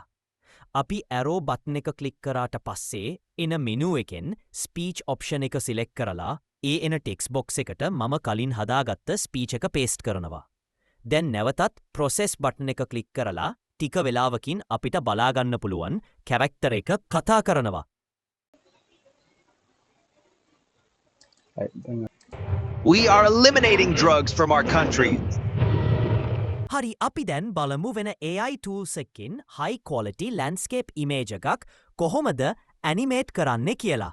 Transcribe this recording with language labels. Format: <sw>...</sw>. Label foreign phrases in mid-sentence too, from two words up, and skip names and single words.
<si>අපි</si> <en>arrow button</en> <si>එක ක්ලික් කරාට පස්සේ එන මෙනු එකෙන්</si> <en>speech option</en> <si>එක සිලෙක්ට් කරලා ඒ එන</si> <en>text box</en> <si>එකට මම කලින් හදාගත්ත ස්පීච් එක පේස්ට් කරනවා. දැන් නැවතත්</si> <en>process button</en> <si>එක ක්ලික් කරලා ටික වෙලාවකින් අපිට බලාගන්න පුළුවන් කැරක්ටර් එක කතා කරනවා.</si> <en>We are eliminating drugs from our country.</en> <si>හරි අපි දැන් බලමු වෙන</si> <en>AI tools</en> <si>එකකින්</si> <en>high quality landscape image</en> <si>එකක් කොහොමද ඇනිමේට් කරන්නේ කියලා.</si>